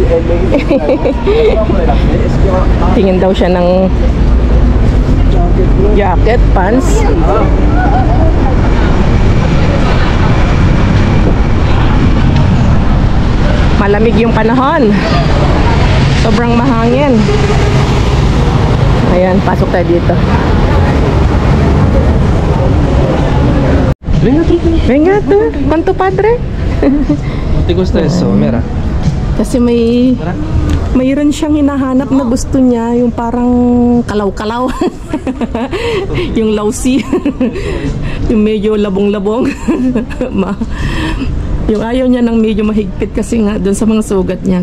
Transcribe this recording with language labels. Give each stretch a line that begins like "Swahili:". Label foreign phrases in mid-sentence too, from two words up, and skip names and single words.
Filipino: Tingin daw siya ng jacket, pants. Malamig yung panahon. Sobrang mahangin. Ayan, pasok tayo dito.
Spanish: Venga tu, ¿cuánto padre? Te gusta eso, mira.
Filipino: Kasi mayroon siyang hinahanap na gusto niya, yung parang kalaw-kalaw. Yung lausi. Yung medyo labong-labong. Yung ayaw niya ng medyo mahigpit kasi nga doon sa mga sugat niya.